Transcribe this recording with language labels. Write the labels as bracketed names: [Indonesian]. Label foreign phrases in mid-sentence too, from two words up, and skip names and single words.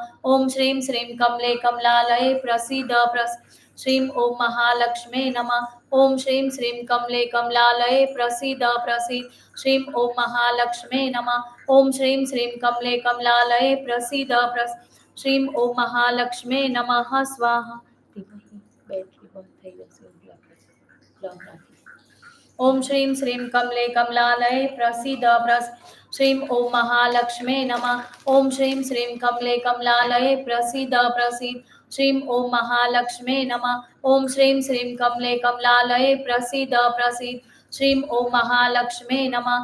[Sanskrit] ओम श्रीं श्रीं कमले कमलालये प्रसीद श्रीं ओम महालक्ष्मे नमः. ओम श्रीं श्रीं कमले कमलालये प्रसीद श्रीं ओम महालक्ष्मे नमः. ओम श्रीं श्रीं कमले कमलालये प्रसीद श्रीं ओम महालक्ष्मे नमः. स्वाहा. [Gujarati] બેટરી બંધ થઈ જશે. [Sanskrit] ओम श्रीं श्रीं कमले कमलालये प्रसीद श्रीं ओम महालक्ष्मे नमः. ओम श्रीं श्रीं कमले कमलालये प्रसीद श्रीं ओम महालक्ष्मे नमः. ओम श्रीं श्रीं कमले कमलालये प्रसीद श्रीं ओम महालक्ष्मे नमः.